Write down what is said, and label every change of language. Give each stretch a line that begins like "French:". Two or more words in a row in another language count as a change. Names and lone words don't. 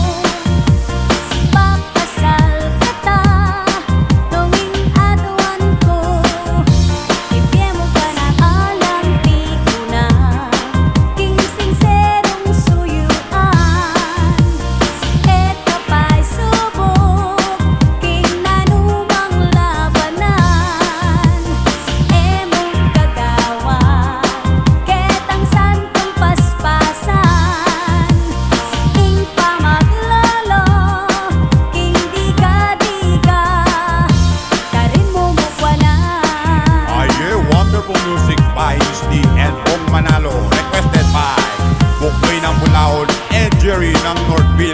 Pampanga: Pakasal ka ta, nung ingatuan ko. Ibigay mo ka na, alam di ko na. King sinserong suyuan. Eto pa'y subok, king nanumang labanan. Emong kagawan, ketang santong paspasan. King pamaglolo, king diga-diga. Karin mo mukwanan.
English: Aye, wonderful music by Misty and Bong Manalo. Requested by Buknoy ng Bulao and Jerry ng Northville.